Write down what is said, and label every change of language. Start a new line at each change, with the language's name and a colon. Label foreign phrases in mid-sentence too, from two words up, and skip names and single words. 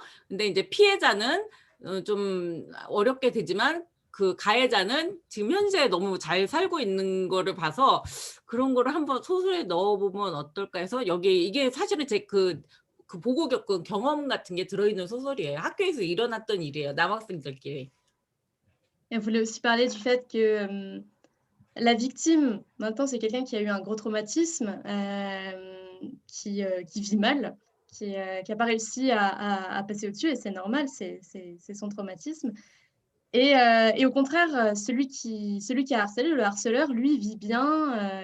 Korean: 근데 이제 피해자는 좀 어렵게 되지만 그 가해자는 지금 현재에 너무 잘 살고 있는 거를 봐서 그런 거를 한번 소설에 넣어보면 어떨까 해서 여기 이게 사실은 제 그 보고 겪은 경험 같은 게 들어있는 소설이에요. 학교에서 일어났던 일이에요. 남학생들끼리.
French: Elle voulait aussi parler du fait que la victime, maintenant, c'est quelqu'un qui a eu un gros traumatisme, qui vit mal, qui n'a pas réussi à passer au-dessus, et c'est normal, c'est son traumatisme. Et au contraire, celui qui a harcelé, le harceleur, lui, vit bien.